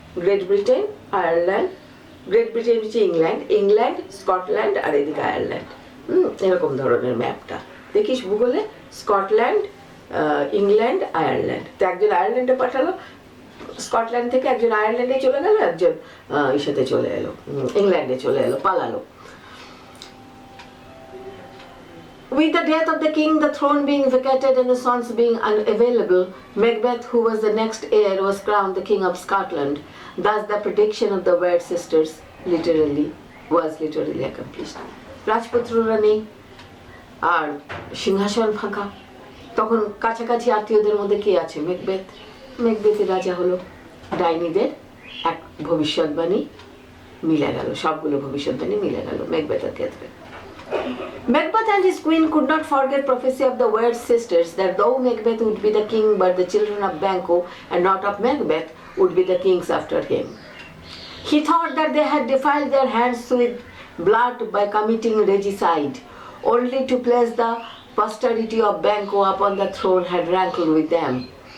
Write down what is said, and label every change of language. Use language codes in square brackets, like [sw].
[bn] Great Britain, Ireland, great Britain হচ্ছে England, Scotland, আর এদিকে Ireland. এরকম ধরনের ম্যাপটা দেখিস ভূগোলে, স্কটল্যান্ড, ইংল্যান্ড, আয়ারল্যান্ড। তো একজন আয়ারল্যান্ডে পাঠালো, স্কটল্যান্ড থেকে একজন আয়ারল্যান্ডে চলে গেল, একজন ইসাতে চলে এলো, ইংল্যান্ডে চলে এলো, পালালো। [en] With the death of the king, the throne being vacated and the sons being unavailable, Macbeth, who was the next heir, was crowned the king of Scotland. Thus the prediction of the Weird sisters was literally accomplished. [bn] রাজপুত্ররা নেই আর সিংহাসন ফাঁকা, তখন কাছাকাছি আত্মীয়দের মধ্যে কে আছে? ম্যাকবেথের রাজা হলো। ডাইনিদের এক ভবিষ্যৎবাণী মিলে গেল, সবগুলো ভবিষ্যৎবাণী মিলে গেল ম্যাকবেথের ক্ষেত্রে। [en] Macbeth and his queen could not forget prophecy of the Weird sisters that though Macbeth would be the king, but the children of Banquo and not of Macbeth would be the kings after him. He thought that they had defiled their hands with blood by committing regicide, only to place the posterity of Banquo upon the throne had rankled with them.